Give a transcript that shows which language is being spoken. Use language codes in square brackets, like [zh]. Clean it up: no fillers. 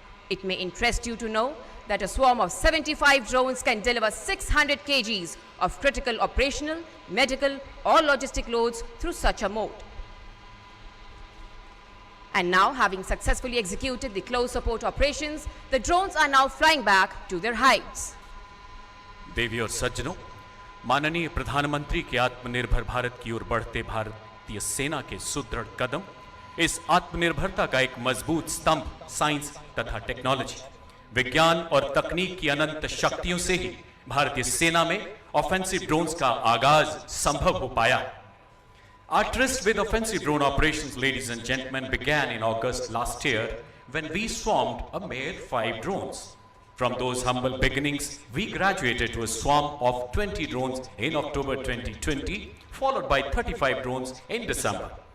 [en] It may interest you to know that a swarm of 75 drones can deliver 600 kgs of critical operational, medical or logistic loads through such a mode. And now, having successfully executed the close support operations, the drones are now flying back to their hives. [hi] देवी और सज्जनों, माननीय प्रधानमंत्री के आत्मनिर्भर भारत की ओर बढ़ते भारतीय सेना के सुदृढ़ कदम इस आत्मनिर्भरता का एक मजबूत स्तंभ साइंस तथा टेक्नोलॉजी, विज्ञान और तकनीक की अनंत शक्तियों से ही भारतीय सेना में ऑफेंसिव ड्रोन्स का आगाज संभव हो पाया। [en] Our tryst with offensive drone operations, ladies and gentlemen, began in August last year when we swarmed a mere 5 drones. From those humble beginnings, we graduated to a swarm of 20 drones in October 2020, followed by 35 drones in December.